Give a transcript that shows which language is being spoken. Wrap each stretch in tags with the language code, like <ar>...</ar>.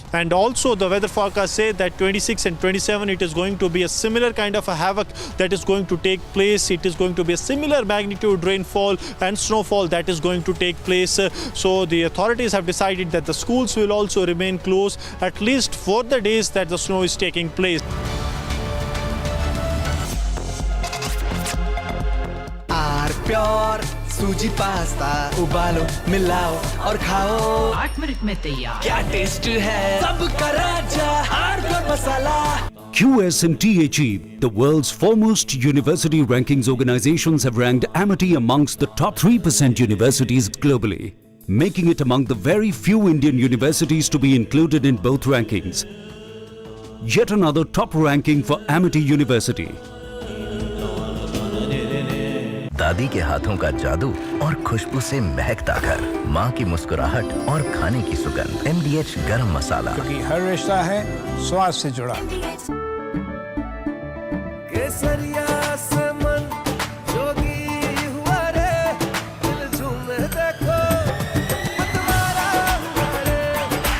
<en>And also the weather forecast say that 26 and 27 it is going to be a similar kind of a havoc that is going to take place. It is going to be a similar magnitude rainfall and snowfall that is going to take place. So the authorities have decided that the schools will also remain closed at least for the days that the snow is taking place.</en> <hi>Pure सूजी pasta उबालो मिलाओ और खाओ 8 minute में तैयार क्या test है सबका राजा hardcore masala</hi> <en>QS and THE, the world's foremost university rankings organizations, have ranked Amity amongst the top 3% universities globally, making it among the very few Indian universities to be included in both rankings. Yet another top ranking for Amity University.</en> <hi>दादी के हाथों का जादू और खुशबू से महकता घर, माँ की मुस्कुराहट और खाने की सुगंध। MDH गरम मसाला, क्योंकि हर रिश्ता है स्वाद से जुड़ा। केसरिया से मन जोगी हुआ रे, दिल झूमे देखो मतवारा हुआ रे।</hi>